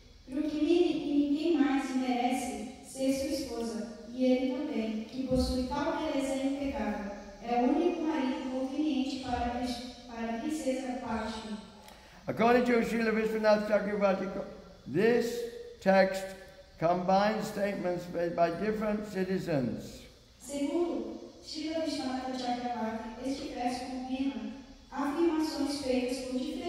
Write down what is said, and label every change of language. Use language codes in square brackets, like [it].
[pt] Rukmini e ninguém mais merece ser sua esposa, e ele também, que possui tal beleza impecável, é o único marido conveniente para a princesa Vaishmi. [en] According to Srila Vishwanath Chakravarti, this text combines statements made by different citizens. [pt] Segundo Srila Vishwanath Chakravarti, este verso combina afirmações feitas por